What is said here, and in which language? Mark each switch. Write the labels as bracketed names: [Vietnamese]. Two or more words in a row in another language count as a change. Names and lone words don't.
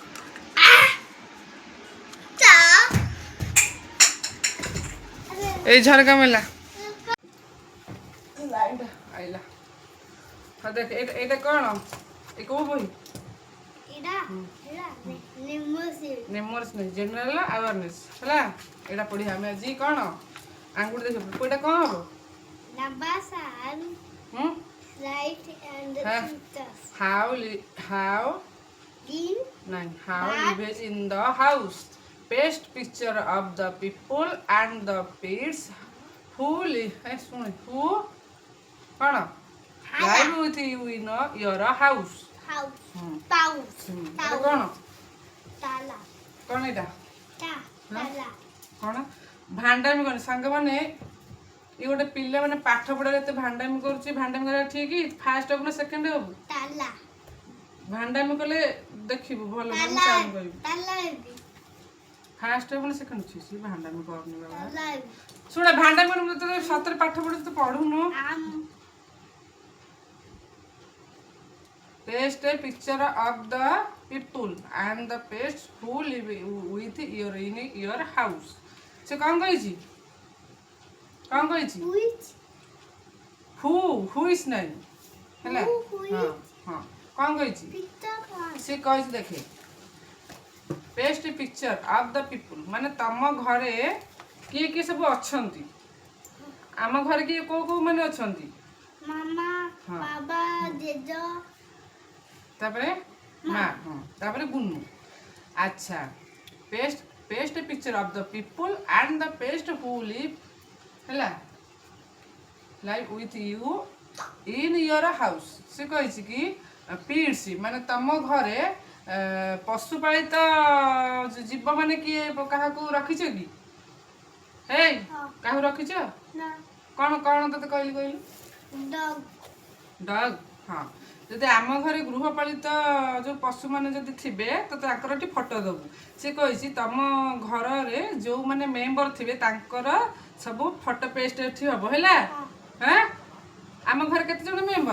[Odia] ଏଇ ଝରକା ମେଲା ଆଇଲା ହଁ ଦେଖ ଏଇଟା କ'ଣ ଏ କୋଉ ବହି ନେମର୍ସ ନାହିଁ [English] general awareness [Odia] ହେଲା ଏଇଟା ପଢ଼ିବା ଆମେ ଆଜି କ'ଣ ଆଙ୍ଗୁଠି ଦେଖିବ ଏଇଟା କ'ଣ ହବ [English] how live in the house paste picture of the people and the pets who live who କ'ଣ live with you in your house [Odia] କ'ଣ କ'ଣ ଏଇଟା କ'ଣ ଭାଣ୍ଡାମି କ'ଣ ସାଙ୍ଗମାନେ ଇଏ ଗୋଟେ ପିଲା ମାନେ ପାଠ ପଢ଼ାରେ ଏତେ ଭାଣ୍ଡାମି କରୁଛି ଭାଣ୍ଡାମି କରିବା ଠିକ୍ ଫାଷ୍ଟ ହବୁ ନା ସେକେଣ୍ଡ ହବୁ ଭାଣ୍ଡାମି କଲେ ଦେଖିବୁ ଭଲ କହିବୁ ଫାଷ୍ଟ ହବୁ ନା ସେକେଣ୍ଡ ଅଛି ସେ ଭାଣ୍ଡାମି କରୁନି ବାବା ଶୁଣ ଭାଣ୍ଡାମି ତ ସତରେ ପାଠ ପଢ଼ୁଛୁ ତ ପଢ଼ୁନୁ [English] paste a picture of the people and the pets who live with you in your house [Odia] ସେ କ'ଣ କହିଛି [English] who is [Odia] ନାହିଁ ହେଲା ହଁ ହଁ କ'ଣ କହିଛି ସେ କହିଛି ଦେଖେ [English] paste a picture of the people [Odia] ମାନେ ତମ ଘରେ କିଏ କିଏ ସବୁ ଅଛନ୍ତି ଆମ ଘରେ କିଏ କୋଉ କୋଉ ମାନେ ଅଛନ୍ତି ମାମା ବାବା ଜେଜ ତାପରେ ମା ହଁ ତାପରେ ଗୁନୁ ଆଚ୍ଛା [English] paste a picture of the people and the pest who live [Odia] ହେଲା [English] live with you in your house [Odia] ସେ କହିଛି କି pets ମାନେ ତମ ଘରେ ପଶୁପାଳିତ ଜୀବ ମାନେ କିଏ କାହାକୁ ରଖିଛ କି ହେଇ କାହାକୁ ରଖିଛ କ'ଣ କ'ଣ ତତେ କହିଲୁ ଡଗ୍ ହଁ ଯଦି ଆମ ଘରେ ଗୃହପାଳିତ ଯେଉଁ ପଶୁମାନେ ଯଦି ଥିବେ ତ ତାଙ୍କର ଏଠି ଫଟୋ ଦେବୁ ସେ କହିଛି ତମ ଘରରେ ଯେଉଁମାନେ ମେମ୍ବର ଥିବେ ତାଙ୍କର ସବୁ [English] photo paste [Odia] ଏଠି ହେବ ହେଲା ହଁ ଆମ ଘରେ କେତେ ଜଣ ମେମ୍ବର